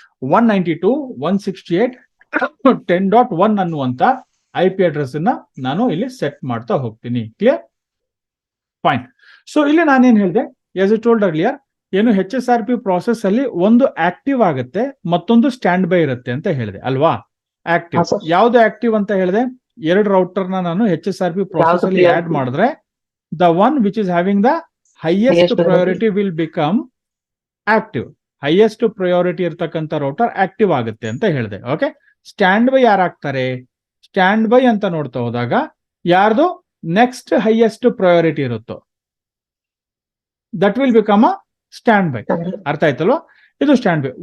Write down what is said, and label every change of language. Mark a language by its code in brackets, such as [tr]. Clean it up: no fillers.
[kn] 192.168.10.1 ಅನ್ನುವಂತ IP address ಅನ್ನ ನಾನು ಇಲ್ಲಿ ಸೆಟ್ ಮಾಡ್ತಾ ಹೋಗ್ತೀನಿ. ಕ್ಲಿಯರ್? ಫೈನ್. ಸೊ ಇಲ್ಲಿ ನಾನೇನ್ ಹೇಳಿದೆ, [en] as I told earlier, [kn] ಏನು HSRP ಪ್ರಾಸೆಸ್ ಅಲ್ಲಿ ಒಂದು ಆಕ್ಟಿವ್ ಆಗುತ್ತೆ, ಮತ್ತೊಂದು ಸ್ಟ್ಯಾಂಡ್ ಬೈ ಇರುತ್ತೆ ಅಂತ ಹೇಳಿದೆ ಅಲ್ವಾ? [en] active [kn] ಹಾ, sir. ಯಾವ್ದು ಆಕ್ಟಿವ್ ಅಂತ ಹೇಳಿದೆ? 2 ರೌಟರ್ ನಾನು HSRP ಪ್ರಾಸೆಸ್ ಅಲ್ಲಿ ಆಡ್ ಮಾಡಿದ್ರೆ [en] the one which is having the highest priority will become active. [kn] highest priority ಇರ್ತಕ್ಕಂಥ ರೌಟರ್ ಆಕ್ಟಿವ್ ಆಗುತ್ತೆ ಅಂತ ಹೇಳಿದೆ. Okay, stand by ಯಾರಾಗ್ತಾರೆ? Stand by ಅಂತ ನೋಡ್ತಾ ಹೋದಾಗ ಯಾರ್ದು ನೆಕ್ಸ್ಟ್ ಹೈಯೆಸ್ಟ್ ಪ್ರಯಾರಿಟಿ ಇರುತ್ತೋ [en] That will become a stand by. [kn] ಅರ್ಥ ಆಯ್ತಲ್ವಾ? ಇದು ಸ್ಟ್ಯಾಂಡ್ ಬೈ.